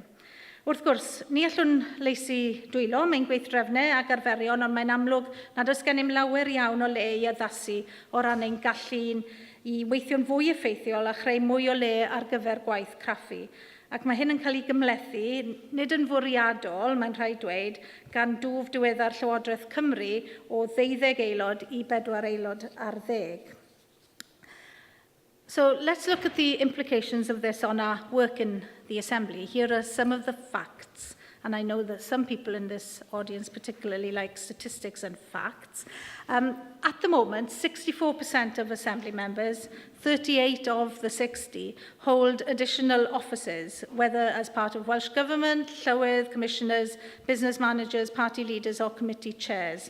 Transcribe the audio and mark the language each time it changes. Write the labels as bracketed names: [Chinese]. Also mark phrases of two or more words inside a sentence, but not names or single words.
[Welsh] Wrth gwrs, ni allwn leisu dwylo mewn gweithdrefnau ac arferion, ond mae'n amlwg nad oes gennym lawer iawn o le i addasu o ran ein gallu i weithio'n fwy effeithiol a chreu mwy o le ar gyfer gwaith craffu. Ac mae hyn yn cael ei gymlethu, nid yn fwriadol, mae'n rhaid dweud, gan dwf diweddar Llywodraeth Cymru o 12 aelod i 4 aelod ar 10. [English] So let's look at the implications of this on our work in the Assembly. Here are some of the facts. And I know that some people in this audience particularly like statistics and facts. At the moment, 64% of Assembly members, 38 of the 60, hold additional offices, whether as part of Welsh Government, Llywydd, commissioners, business managers, party leaders or committee chairs.